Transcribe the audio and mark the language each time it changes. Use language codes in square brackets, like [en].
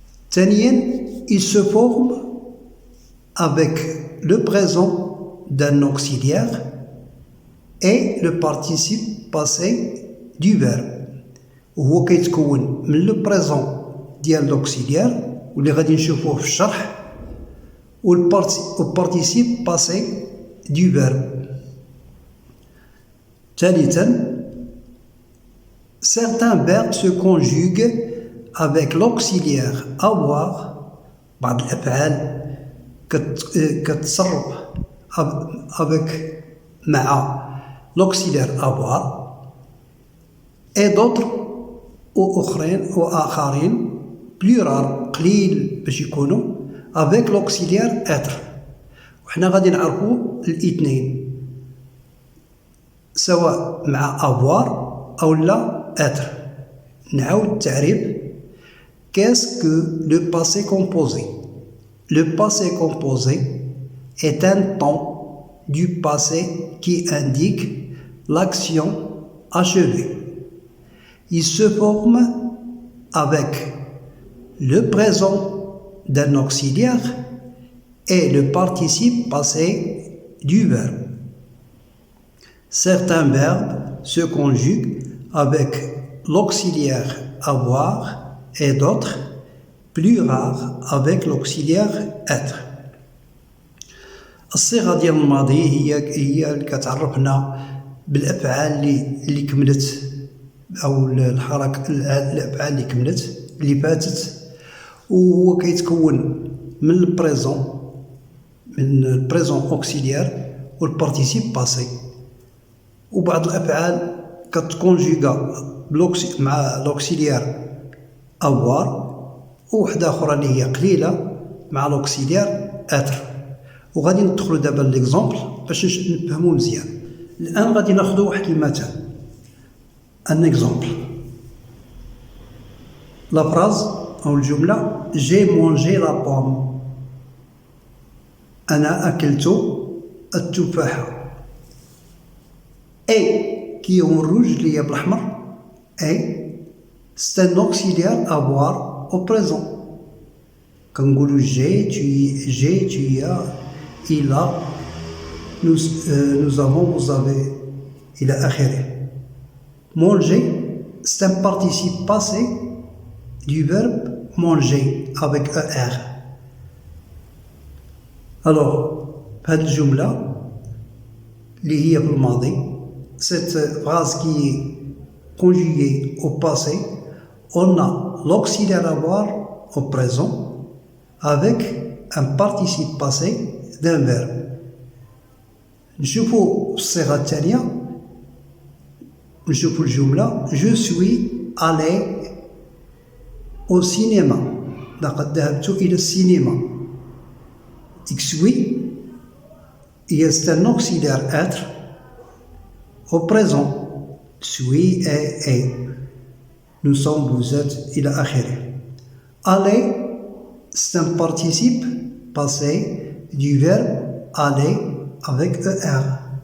[ar] ثانيا [fr] il se forme avec le présent d'un auxiliaire et le participe passé du verbe، [ar] وهو كيتكون من لو بريزون ديال لوكسيليير واللي غادي نشوفوه في الشرح، والبارتيسيب باسي دو فيرب. [fr] ثالثا certains verbes se conjuguent avec l'auxiliaire avoir، [ar] بعض الأفعال كتصرف [fr] avec مع l'auxiliaire avoir، et d'autres وآخرين plural [ar] قليل باش يكونوا [fr] avec l'auxiliaire être. [ar] وحنا غادي نعرفوا الاثنين سواء مع avoir أو لا être. نعاود التعريف. [fr] Qu'est-ce que le passé composé? Le passé composé est un temps du passé qui indique l'action achevée. Il se forme avec le présent d'un auxiliaire et le participe passé du verbe. Certains verbes se conjuguent avec l'auxiliaire avoir et d'autres, plus rares, avec l'auxiliaire être. [ar] الصيغة ديال الماضي هي اللي كتعرفنا بالأفعال اللي كملت، أو الأفعال اللي كملت اللي فاتت، وهو كيتكون من البريزون أوكسيليير والبارتيسيب باسي. وبعض الأفعال كتكونجيغا مع لوكسيليير avoir، ووحدة أخرى اللي هي قليلة مع لوكسيليير être. وغادي ندخلو دابا ليكزومبل باش نفهمو مزيان. الآن غادي ناخدو واحد المثال، ان اكزومبل. لا فراز أو الجملة [fr] j'ai mangé la pomme، [ar] أنا أكلت التفاحة. اي كي هو الروج اللي هي بالأحمر، اي [fr] c'est un auxiliaire avoir au présent. كنقولو j'ai, tu as, il a، nous avons, vous avez [ar] إلى آخره. [fr] manger c'est un participe passé du verbe manger avec ER. Alors, [ar] هذه الجملة اللي هي في الماضي, [fr] cette phrase qui est conjuguée au passé, on a l'auxiliaire avoir au présent avec un participe passé d'un verbe. [ar] نشوفوا الصيغة الثانية, نشوفوا الجملة [fr] je suis allé au cinéma. [ar] لقد ذهبت إلى السينما. [fr] suis c'est un auxiliaire être au présent. suis est. Nous sommes, vous êtes, [ar] إلى آخره. [fr] Aller, c'est un participe passé du verbe aller avec ER.